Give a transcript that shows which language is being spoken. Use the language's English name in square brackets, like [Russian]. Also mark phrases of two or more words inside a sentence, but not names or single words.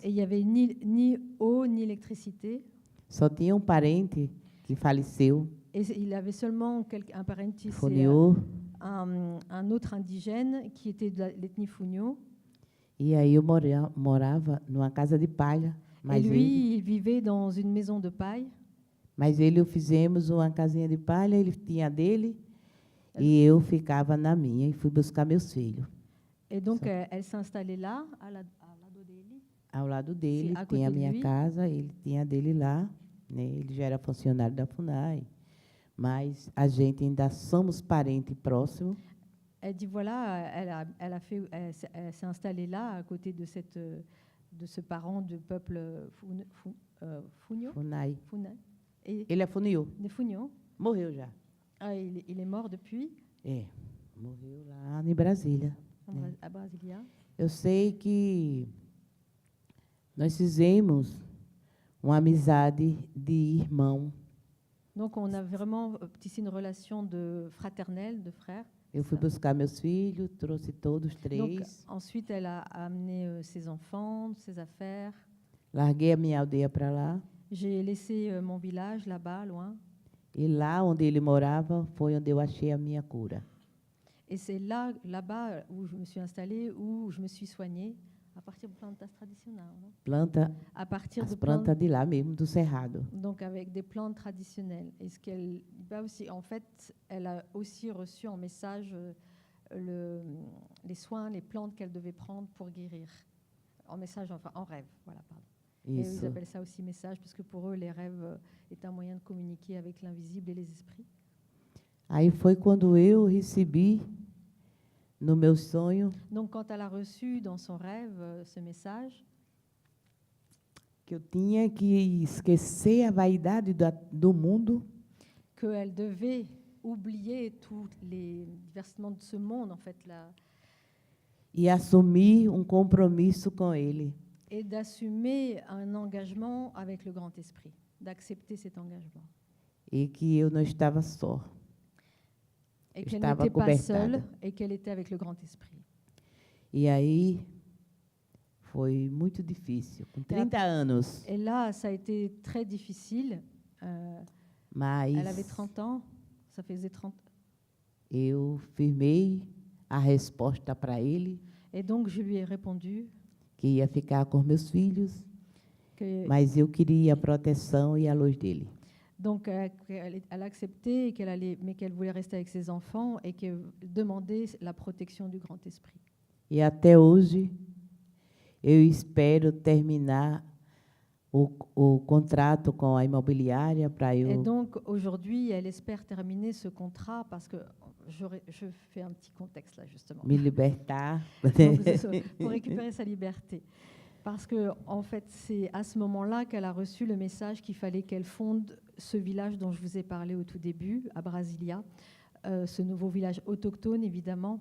[French] et il n'y avait ni eau ni électricité. [Portuguese] Só tinha um parente que faleceu, [French] Et il avait seulement un parenti, c'est Funio. un autre indigène qui était de l'ethnie Funio. [Portuguese] E aí eu morava numa casa de palha. [French] Et [Portuguese] Mas [French] lui, il vivait dans une maison de paille. [Portuguese] eu fizemos uma casinha de palha, ele tinha a dele, e eu ficava na minha e fui buscar meus filhos. [French] Et donc, elle s'est installée là, à [Portuguese] lado dele. Ao lado dele, [French] à côté [Portuguese] tinha a [French] de [Portuguese] minha [French] lui. [Portuguese] casa, ele tinha a dele lá, né? Ele já era funcionário da FUNAI, mas a gente ainda somos parentes próximos. [French] Elle dit voilà, elle s'est installée là, à côté de ce parent de peuple Funio. [Portuguese] FUNAI. [French] Funai. Et [Portuguese] Ele é Funio, [French] des Funio. [Portuguese] morreu já. [French] Ah, il est mort depuis, [Portuguese] É, morreu lá em Brasília. [French] à Brasilia. [Portuguese] Eu sei que nós fizemos uma amizade de irmão. [French] Donc, on a vraiment tissé une relation fraternelle, de frères. [Portuguese] Eu fui buscar meus filhos, trouxe todos [French] Donc, [Portuguese] três, [French] ensuite, elle a amené ses enfants, ses affaires. [Portuguese] larguei a minha aldeia para lá. [French] J'ai laissé mon village là-bas, loin. [Portuguese] E lá onde ele morava foi onde eu achei a minha cura. [French] Et c'est là-bas où je me suis installée, où je me suis soignée, à partir de plantas traditionnelles. Non? [Portuguese] Planta, [French] À partir [Portuguese] as [French] de plantes, [Portuguese] plantas de lá mesmo, do cerrado. [French] donc avec des plantes traditionnelles. Et ce qu'elle va aussi, en fait, elle a aussi reçu en message les soins, les plantes qu'elle devait prendre pour guérir. En message, enfin en rêve, voilà, pardon. Et ils [Portuguese] Isso. [French] appellent ça aussi message, parce que pour eux, les rêves est un moyen de communiquer avec l'invisible et les esprits. [Portuguese] Aí foi quando eu recebi no meu sonho, [French] Donc, quand elle a reçu dans son rêve ce message, [Portuguese] que eu tinha que esquecer a vaidade do mundo [French] qu'elle devait oublier tous les versements de ce monde, en fait, là, [Portuguese] e assumir compromisso com Ele. [French] et d'assumer un engagement avec le Grand Esprit, d'accepter cet engagement. [Portuguese] E que eu não estava só. [French] Et [Portuguese] Eu [French] qu'elle [Portuguese] estava [French] n'était pas [Portuguese] cobertada. [French] seule et qu'elle était avec le Grand Esprit. [Portuguese] E aí foi muito difícil, com 30 anos. [French] Et là, ça a été très difficile. [Portuguese] Mas [French] Elle avait 30 ans, ça faisait 30. [Portuguese] eu firmei a resposta para ele, [French] Et donc, je lui ai répondu [Portuguese] que ia ficar com meus filhos, [French] que [Portuguese] mas eu queria a proteção e a luz dele. [French] donc elle a accepté qu'elle allait, mais qu'elle voulait rester avec ses enfants et qu'elle demandait la protection du Grand Esprit. [Portuguese] E até hoje eu espero terminar o contrato com a imobiliária para [French] Et [Portuguese] eu [French] donc, aujourd'hui, elle espère terminer ce contrat parce que je fais un petit contexte là, justement. [Portuguese] me libertar. [French] Donc, pour récupérer sa liberté. Parce que, en fait, c'est à ce moment-là qu'elle a reçu le message qu'il fallait qu'elle fonde ce village dont je vous ai parlé au tout début, à Brasilia, ce nouveau village autochtone, évidemment.